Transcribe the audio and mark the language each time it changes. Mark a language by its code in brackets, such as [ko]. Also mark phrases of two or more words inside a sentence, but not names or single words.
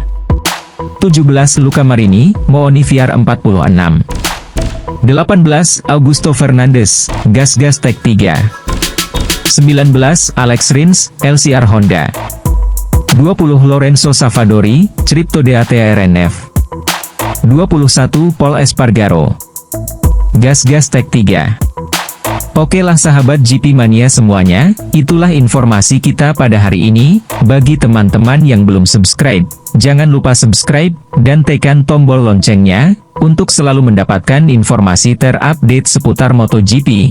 [id] 17 Luca Marini, Mooni VR46. 18 Augusto Fernandes, Gas Tech 3. 19 Alex Rins, LCR Honda. 20 Lorenzo Savadori, Cripto DATRNF. 21 Paul Espargaro, Gas Tech 3. Oke lah sahabat GP Mania semuanya, itulah informasi kita pada hari ini. Bagi teman-teman yang belum subscribe, jangan lupa subscribe, dan tekan tombol loncengnya, untuk selalu mendapatkan informasi terupdate seputar MotoGP.